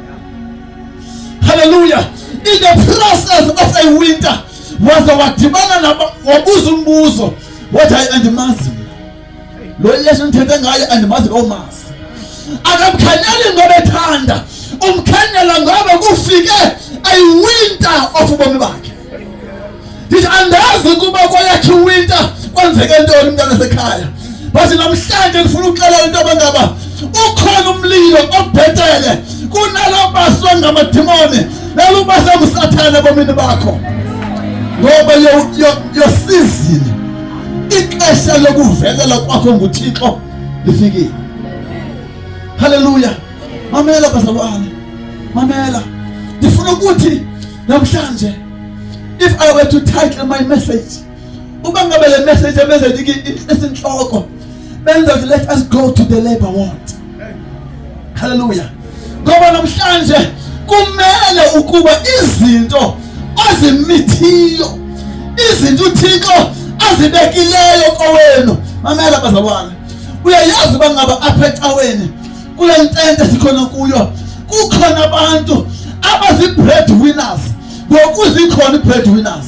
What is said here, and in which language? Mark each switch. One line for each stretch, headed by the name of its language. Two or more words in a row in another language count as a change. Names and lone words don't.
Xhosa: Hallelujah.
English: In the process of a winter
Xhosa: waze wadibana wabuza umbuzo, wathi hayi andimazi lo Yesu ngithethe ngaye, andimazi lo mazi. Akamkhanyeli ngoba ethanda, umkhanyela ngoba kufike
English: a winter of
Xhosa: ubomi bakhe. Ndithi andazi ukuba kwayakhe winter kwenzeke ntoni mntana sekhaya, but namhlanje ndifuna ukuxelela into abangaba ukhona umlilo obhetele kunalo baswa ngamadimoni nalo baswa ngusathane ebomini bakho, ngoba
English: your season,
Xhosa: ixesha lokuvelela kwakho nguThixo lifikile. Hallelujah. Mamela bazalwane, mamela. Ndifuna ukuthi namhlanje,
English: if I were to title my message,
Xhosa: uba ngabe le message esenhloko benza ukuthi
English: let us go to the labor ward.
Xhosa: Hallelujah. Ngoba namhlanje kumele ukuba izinto ozimithiyo, izinto uThixo azibekileyo kowenu. Mamela bazalwane, uyayazi bangaba apha ecaweni kule ntente sikhona kuyo kukhona abantu abazi-breadwinners, ngokuzikhona i-breadwinners.